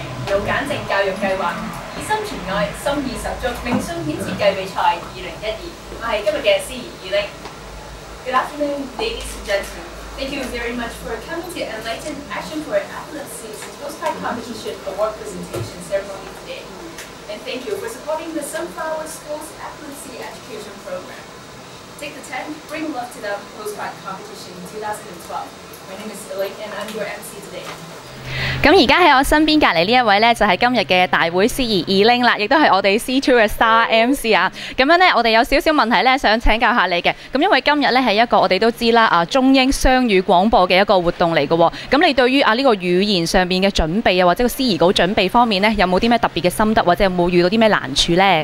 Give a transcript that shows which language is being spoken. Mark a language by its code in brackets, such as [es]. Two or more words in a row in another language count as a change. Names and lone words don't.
[yue] 腦簡正教育計劃，以心傳愛，心意十足，明信片設計比賽2012。我係今日嘅司儀以玲。 [en] Good afternoon, ladies and gentlemen. Thank you very much for coming to Enlighten Action for Epilepsy's Postcard Competition Award Presentation Ceremony today. And thank you for supporting the Sunflower School's Epilepsy Education Program. Take the 10, bring love to the Postcard Competition 2012. My name is Elaine and I'm your MC today. [yue] 咁而家喺我身邊隔離呢一位呢，就係今日嘅大會司儀以玲啦，亦都係我哋 C2 嘅 [en] Star MC [yue] 啊。咁樣呢，我哋有少少問題呢，想請教下你嘅。咁因為今日呢係一個我哋都知啦中英雙語廣播嘅一個活動嚟嘅喎。咁你對於呢個語言上邊嘅準備啊，或者個司儀稿準備方面呢，有冇啲咩特別嘅心得，或者有冇遇到啲咩難處呢？